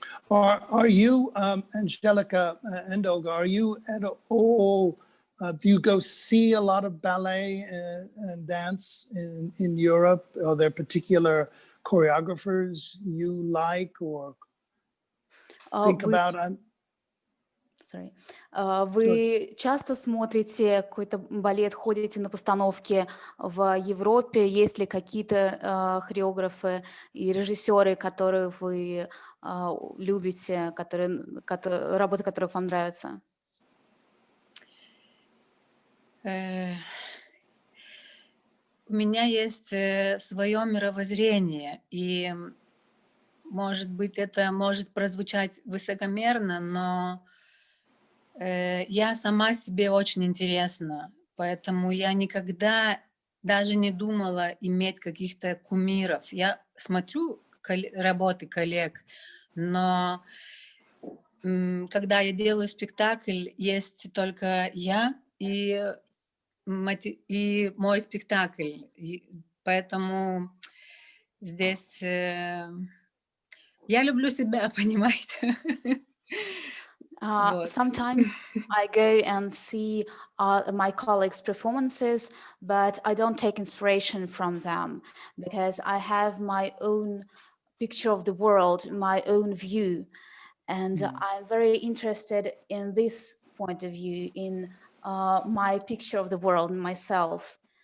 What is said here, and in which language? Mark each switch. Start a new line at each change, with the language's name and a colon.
English: Are you, Anželika and Olga, are you at all, do you go see a lot of ballet and dance in Europe? Are there particular choreographers you like or think about?
Russian: Вы часто смотрите какой-то балет, ходите на постановки в Европе? Есть ли какие-то хореографы и режиссеры, которые вы любите, работы которых вам нравятся? У меня есть свое мировоззрение, и, может быть, это может прозвучать высокомерно, но я сама себе очень интересна, поэтому я никогда даже не думала иметь каких-то кумиров. Я смотрю работы коллег, но когда я делаю спектакль, есть только я и мой спектакль. Поэтому здесь я люблю себя, понимаете?
English: Sometimes I go and see my colleagues' performances, but I don't take inspiration from them because I have my own picture of the world, my own view. And I'm very interested in this point of view, in my picture of the world, myself.